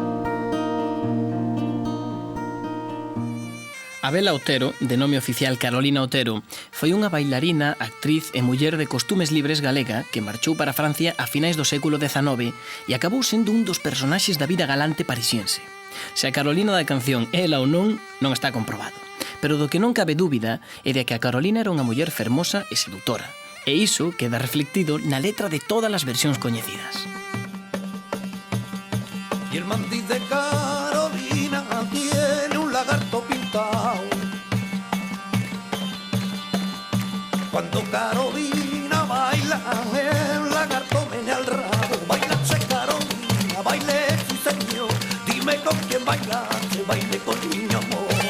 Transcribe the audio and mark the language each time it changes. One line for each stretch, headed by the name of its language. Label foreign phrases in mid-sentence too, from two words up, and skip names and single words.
Galician: Abela Otero, de nome oficial Carolina Otero, foi unha bailarina, actriz e muller de costumes libres galega que marchou para Francia a finais do século XIX e acabou sendo un dos personaxes da vida galante parisiense. Se a Carolina da canción é ela ou non está comprobado. Pero do que non cabe dúbida é de que a Carolina era unha muller fermosa e seductora. E iso queda reflectido na letra de todas as versións coñecidas.
Spanish: Y el mandil de Carolina tiene un lagarto pintado. Cuando Carolina baila, el lagarto menea el rabo. Bailache Carolina, baile sí señor. Dime con quién bailache, baile con niño amor.